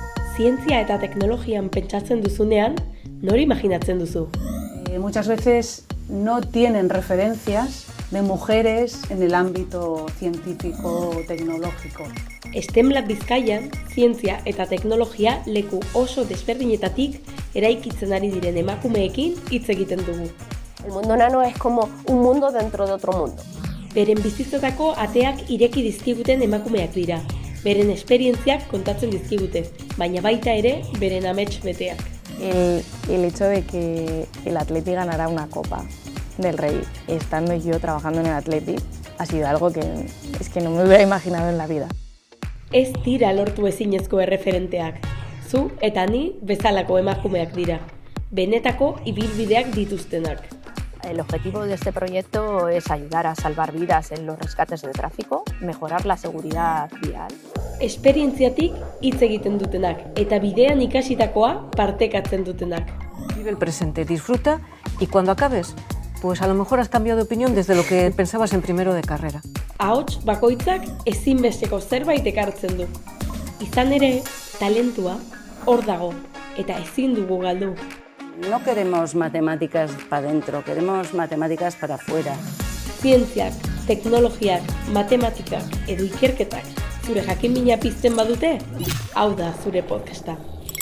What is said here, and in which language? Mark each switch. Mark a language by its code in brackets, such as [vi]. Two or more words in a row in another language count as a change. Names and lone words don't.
[eu] Zientzia eta teknologian pentsatzen duzunean, nori imaginatzen duzu? [es] Muchas veces no tienen referencias de mujeres en el ámbito científico o tecnológico. [eu] STEM Lab Bizkaian, zientzia eta teknologia leku oso desberdinetatik eraikitzen ari diren emakumeekin hitz egiten dugu. [es] El mundo nano es como un mundo dentro de otro mundo. [eu] Beren bizitzatako ateak ireki dizkiguten emakumeak dira. Beren esperientziak kontatzen dizkigute, baina baita ere beren amets beteak. [es] El hecho de que el Athletic ganara una Copa del Rey, estando yo trabajando en el Athletic, ha sido algo que es que no me hubiera imaginado en la vida. [eu] Ez dira lortu ezinezko erreferenteak. Zu eta ni bezalako emakumeak dira. Benetako ibilbideak dituztenak. [es] El objetivo de este proyecto es ayudar a salvar vidas en los rescates de tráfico, mejorar la seguridad vial. [eu] Esperientziatik hitz egiten dutenak eta bidean ikasitakoa partekatzen dutenak. [es] Vive el presente, disfruta y cuando acabes, pues a lo mejor has cambiado de opinión desde lo que pensabas en primero de carrera. [eu] Ahots bakoitzak ezinbesteko zerbait ekartzen du. Izan ere, talentua hor dago eta ezin dugu galdu. [es] No queremos matemáticas para dentro, queremos matemáticas para afuera. [eu] Zientziak, teknologiak, matematikak edo ikerketak zure jakinmina pizten badute, hau da zure podcasta.